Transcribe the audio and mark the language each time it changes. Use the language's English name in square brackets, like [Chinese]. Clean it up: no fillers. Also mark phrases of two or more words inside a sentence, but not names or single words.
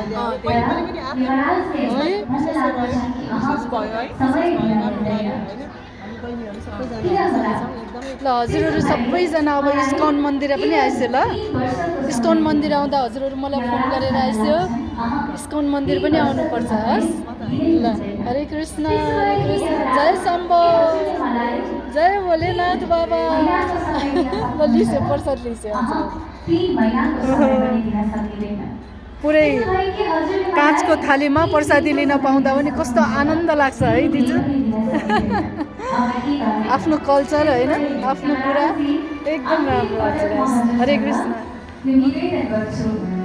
[Nepali] ल हजुरहरू सबैजना अब इस्कन मन्दिर पनि आइसक्यो ल इस्कन मन्दिर आउँदा हजुरहरू मलाई फोन गरेर आइसक्यो इस्कन मन्दिर पनि आउनुपर्छ हस् ल हरे कृष्ण जय शम्भो जय भोलेनाथ बाबा ल लिस्यो प्रसाद लिस्यो पुरै काँचको थालीमा प्रसादी लिन पाउँदा पनि कस्तो आनन्द लाग्छ है दिजु आफ्नो कल्चर होइन आफ्नो कुरा एकदम राम्रो लाग्छ हरे कृष्ण